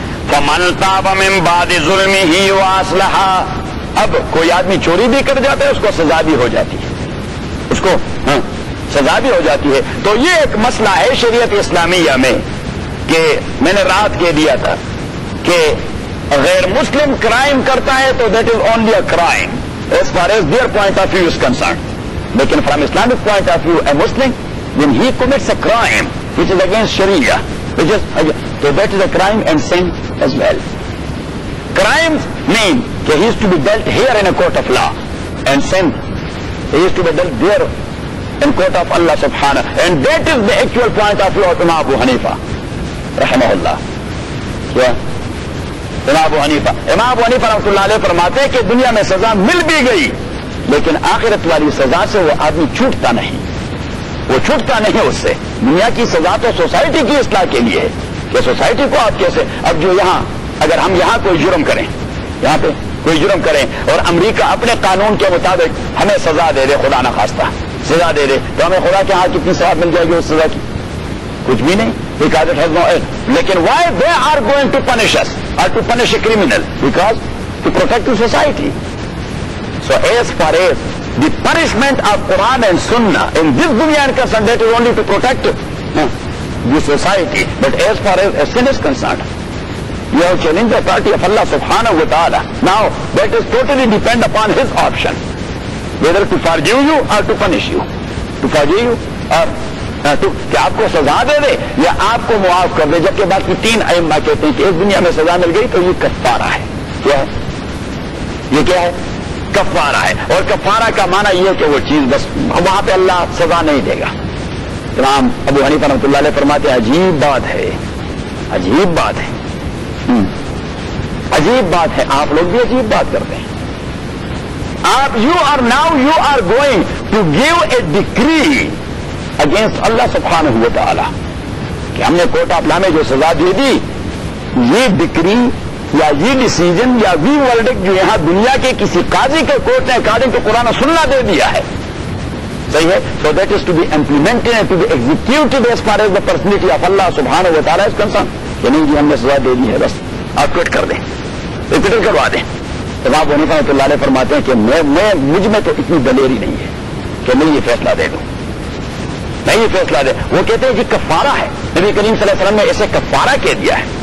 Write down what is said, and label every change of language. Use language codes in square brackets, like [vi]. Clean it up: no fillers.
[ar] فَمَنْ تَابَ مِنْ بَعْدِ ظُلْمِهِ وَأَصْلَحَ. [ur] اب کوئی آدمی چوری بھی کر جاتا ہے، اس کو سزا بھی ہو جاتی ہے، اس کو سزا بھی ہو جاتی ہے. تو یہ ایک مسئلہ ہے شریعت اسلامیہ میں کہ میں نے رات کہہ دیا تھا کہ غیر مسلم کرائم کرتا ہے تو [en] That is only a crime as far as their point of view is concerned. لیکن from Islamic point of view a Muslim when he commits a crime which is against Sharia, which is so that is a crime and sin as well. Crimes mean that he is to be dealt here in a court of law, and sin he is to be dealt there in court of Allah subhanahu, and that is the actual point of view of Imam Abu Hanifa rahimahullah. Yeah. [ur] Imam Abu Hanifa rahmatullah alayhi فرماتے ہیں کہ دنیا میں سزا مل بھی گئی لیکن آخرت والی سزا سے وہ آدمی چھوٹتا نہیں، وہ چھوٹتا نہیں اس سے. دنیا کی سزا تو سوسائٹی کی اصلاح کے لیے ہے کہ سوسائٹی کو آپ کیسے، اب جو یہاں اگر ہم یہاں کوئی جرم کریں، یہاں پہ کوئی جرم کریں اور امریکہ اپنے قانون کے مطابق ہمیں سزا دے دے، خدا نخواستہ سزا دے دے، تو ہمیں خدا کے ہاں کتنی ثواب مل جائے گی اس سزا کی؟ کچھ بھی نہیں. [en] because it has no end. لیکن why they are going to punish us or to punish a criminal? Because to protect the society. So as far as the punishment of Quran and Sunnah in this dunya and concerned, that is only to protect the society. But as far as a sin is concerned, you have challenged the authority of Allah subhanahu wa ta'ala. Now that is totally depend upon his option, whether to forgive you or to punish you. To forgive you or [ur] کہ آپ کو سزا دے دے یا آپ کو معاف کر دے. جبکہ باقی تین ائمہ کہتے ہیں کہ اس دنیا میں سزا مل گئی تو یہ کفارہ ہے. کیا ہے یہ؟ کیا ہے؟ کفارہ ہے. اور کفارہ کا معنی یہ کہ وہ چیز بس وہاں پہ اللہ سزا نہیں دے گا. امام ابو حنیفہ رحمۃ اللہ علیہ فرماتے ہیں عجیب بات ہے، عجیب بات ہے، عجیب بات ہے. آپ لوگ بھی عجیب بات کرتے ہیں. آپ [en] you are going to give a decree against [ur] اللہ سبحانہ و تعالی کہ ہم نے کوٹ آف لا میں جو سزا دے دی، یہ ڈکری یا یہ ڈیسیجن یا وی ورڈکٹ جو یہاں دنیا کے کسی قاضی کے کورٹ نے اکارڈنگ ٹو قرآن و سنہ دے دیا ہے، صحیح ہے. [en] So that is to be implemented and to be executed as far as the personality of Allah سبحانہ و تعالی is concern. [ur] کہ نہیں جی ہم نے سزا دے دی ہے، بس آپ کوئٹ کر دیں، ریپیٹر کروا دیں. امام حنیفہ رحمۃ اللہ علیہ فرماتے ہیں کہ مجھ میں تو اتنی دلیری نہیں ہے کہ میں یہ فیصلہ دے دوں، میں یہ فیصلہ دے. وہ کہتے ہیں کہ کفارہ ہے. نبی کریم صلی اللہ علیہ وسلم نے اسے کفارہ کہہ دیا ہے.